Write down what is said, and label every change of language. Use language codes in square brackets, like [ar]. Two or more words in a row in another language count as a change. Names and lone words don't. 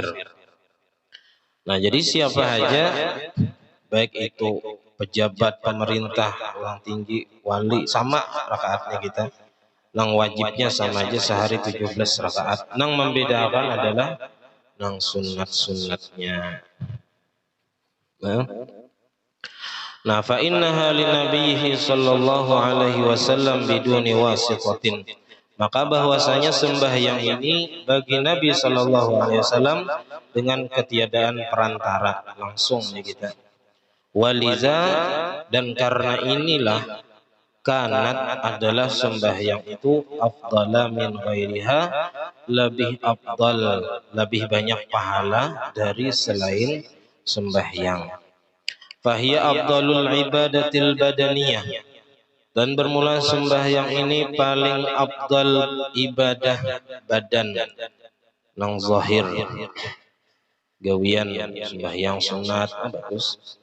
[bjn] Nah jadi siapa aja, baik itu pejabat pemerintah, orang tinggi, wali, sama rakaatnya kita. Nang wajibnya sama aja sehari 17 rakaat. Nang membedakan adalah nang sunat-sunatnya. Nah, [ar] فإنها لنبيه صلى الله عليه وسلم بدون واسطة. [bjn] Maka bahwasanya sembahyang ini bagi Nabi [ar] صلى الله عليه وسلم [bjn] dengan ketiadaan perantara, langsung ya kita. Waliza, dan karena inilah kanat adalah sembahyang itu [ar] أفضل من غيرها, [bjn] lebih afdal, lebih banyak pahala dari selain sembahyang. [ar] فهي أفضل العبادات البدنية, [bjn] dan bermula sembahyang ini paling afdal ibadah badan nang zahir, gawian sembahyang sunat bagus.